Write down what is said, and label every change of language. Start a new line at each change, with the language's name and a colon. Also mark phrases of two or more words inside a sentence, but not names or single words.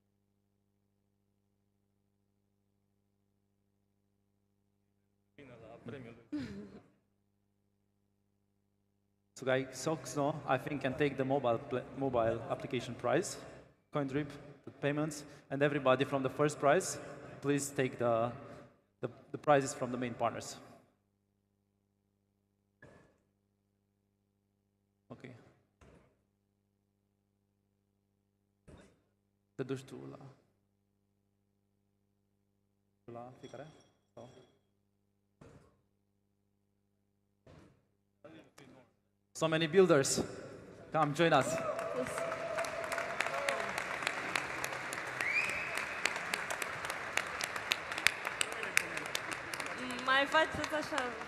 English: So guys, Soxno, I think, can take the mobile application prize, coin drip, the payments, and everybody from the first prize, please take the prizes from the main partners. Okay.
Romanian: Te duci tu la fiecare? Sau?
English: So many builders. Come join us. Yes.
Romanian: Mai faceți așa.